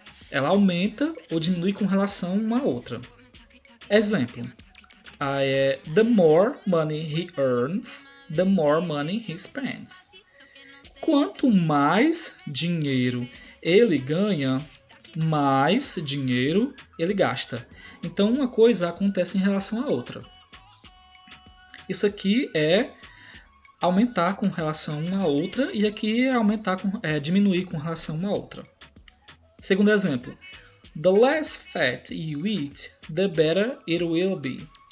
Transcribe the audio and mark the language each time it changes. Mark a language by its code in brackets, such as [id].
[pt] Ela aumenta ou diminui com relação uma a outra. Exemplo. [en] The more money he earns, the more money he spends. [pt] Quanto mais dinheiro ele ganha, mais dinheiro ele gasta. Então uma coisa acontece em relação à outra. Isso aqui é aumentar com relação a uma outra e aqui é diminuir com relação a uma outra. Segundo exemplo. [en] The less fat you eat, the better it will be.